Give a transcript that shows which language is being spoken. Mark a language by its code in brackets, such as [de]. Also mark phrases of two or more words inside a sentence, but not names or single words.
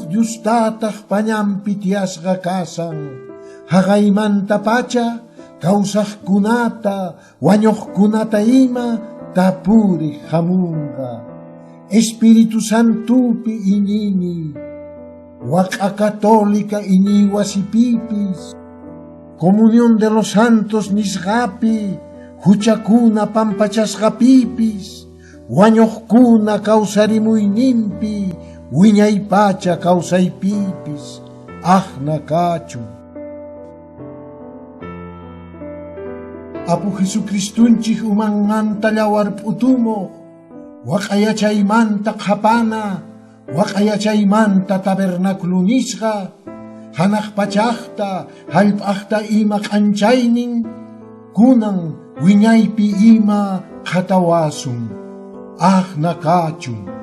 [qu] Diostataq pañanpi tiyasqa kasan haqaymanta pacha kawsaqkunata wañuqkunata ima tapuriq hamunqa Espíritu Santupi iñini waq'a católica iñi wasipipis [es] comunión de los santos [qu] nisqapi huchakuna pampachasqapipis wañuqkuna kawsarimuyninpi wiñaypacha kawsaypipis ajna kachun Apu Jesucristunchik umanmanta llawarp'utumuq waq'ayachaymanta qhapana waq'ayachaymanta tabernáculo nisqa hanaq pachaqta hallp'aqta ima q'anchaynin kunan wiñaypi ima qhatawasun ajna kachun